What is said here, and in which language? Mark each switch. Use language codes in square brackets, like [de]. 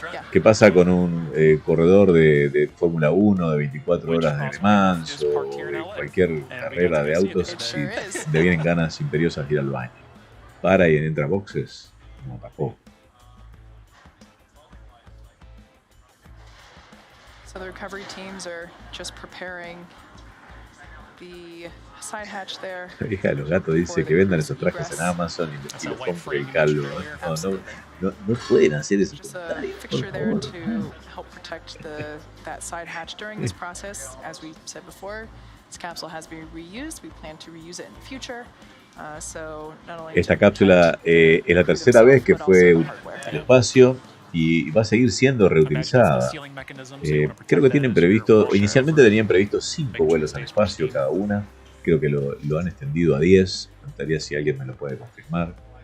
[es] ¿Qué pasa con un corredor de Fórmula 1 de 24 horas de Le Mans o de cualquier carrera de autos si le vienen ganas imperiosas de ir al baño? Para y entra boxes, no, tampoco. [en] So the recovery teams are just preparing the side hatch there. [es] La hija de los gatos dice que vendan esos trajes en Amazon y los compre el calvo. No pueden hacer eso. [en] Just a fixture there to help protect that side hatch during this process. As we said before, this capsule has been reused. We plan to reuse it in the future. So not only [es] esta cápsula es la tercera vez que fue al espacio y va a seguir siendo reutilizada. Creo que tienen previsto, inicialmente tenían previsto 5 vuelos al espacio cada una. Creo que lo han extendido a 10. Me gustaría si alguien me lo puede confirmar.